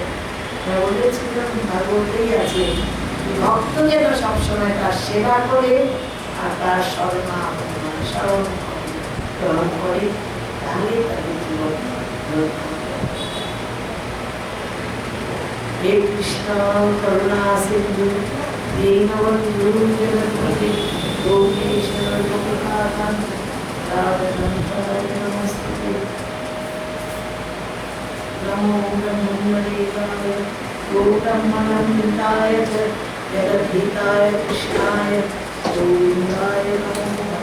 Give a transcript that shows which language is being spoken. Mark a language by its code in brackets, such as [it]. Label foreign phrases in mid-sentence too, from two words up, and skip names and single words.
[bn] বলেছিলাম ভাগবতেই আছে, ভক্ত যেন সবসময় তার সেবা করে আর তার স্মরণ গ্রহণ করে, তাহলে তাদের জীবন রক্ষা। [sa] হে কৃষ্ণ করুণা সিন্ধু দীনবন্ধু জগৎপতি গোপীশ্বর গোপীনাথ নমস্তে। नमो ब्रह्मणेकाय गोब्रह्मणन्ताय च जगद्धिताय कृष्णाय गोविन्दाय नमः।